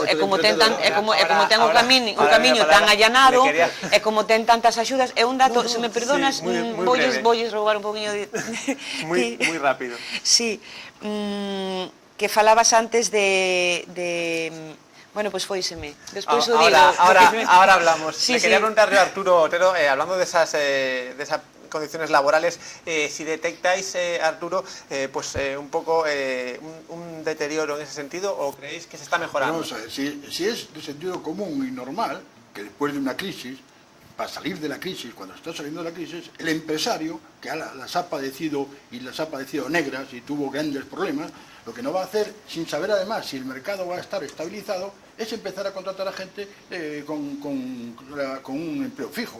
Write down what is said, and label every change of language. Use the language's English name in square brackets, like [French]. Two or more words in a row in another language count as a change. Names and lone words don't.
[Galician] Claro, é como ten un camiño tan allanado, é como ten tantas axudas, é un dato, se me perdonas, voulles roubar un poquinho de... [Spanish] Muy rápido. [Galician] Sí, que falabas antes de bueno, pues fóiseme. Despois o digo. [Spanish] Ahora hablamos. Sí, Me quería preguntarle a Arturo Otero, hablando de esas condiciones laborales, si detectáis, Arturo, un poco un deterioro en ese sentido, o creéis que se está mejorando. Vamos a ver, si es de sentido común y normal, que después de una crisis, para salir de la crisis, cuando está saliendo de la crisis, el empresario, que las ha padecido y las ha padecido negras y tuvo grandes problemas, lo que no va a hacer, sin saber además si el mercado va a estar estabilizado, es empezar a contratar a gente con un empleo fijo.